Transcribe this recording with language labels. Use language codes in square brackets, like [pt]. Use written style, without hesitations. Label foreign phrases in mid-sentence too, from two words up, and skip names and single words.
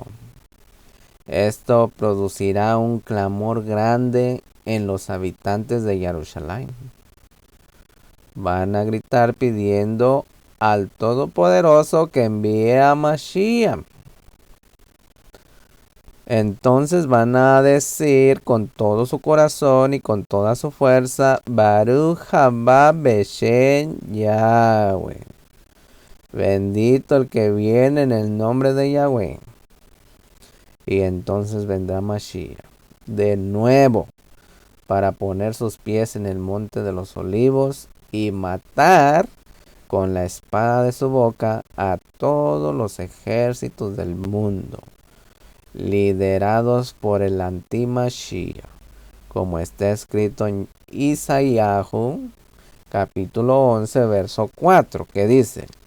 [es] Esto producirá un clamor grande en los habitantes de Jerusalén. Van a gritar pidiendo al Todopoderoso que envíe a Mashiach. Entonces van a decir con todo su corazón y con toda su fuerza: [he] ברוך הבא בשם יהוה. [es] Bendito el que viene en el nombre de Yahweh. Y entonces vendrá Mashiach de nuevo para poner sus pies en el monte de los olivos y matar con la espada de su boca a todos los ejércitos del mundo, liderados por el anti-Mashiach, como está escrito en Isaías capítulo 11, verso 4, que dice: